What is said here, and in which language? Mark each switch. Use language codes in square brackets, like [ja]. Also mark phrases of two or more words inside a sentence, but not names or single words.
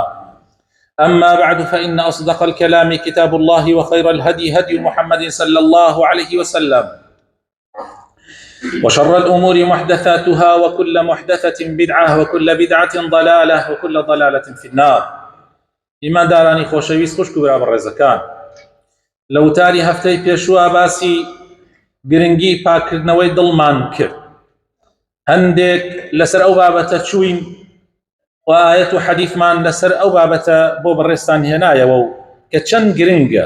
[ar] أما بعد، فإن أصدق الكلام كتاب الله، وخير الهدي هدي محمد صلى الله عليه وسلم، وشر الأمور محدثاتها، وكل محدثة بدعة، وكل بدعة ضلالة، وكل ضلالة في النار. [ckb] إيمان دارانی خۆشەویست، خوشک و براڕێزەکان، لە وتاری هەفتەی پێشووە باسی گرنگی پاکردنەوەی دڵمان کرد. هەندێک لەسەر ئەو بابەتە چووین و ئایەت و حەدیثمان لەسەر ئەو بابەتە بۆ بەڕێستان هێنایەوە و کە چەند گرنگە.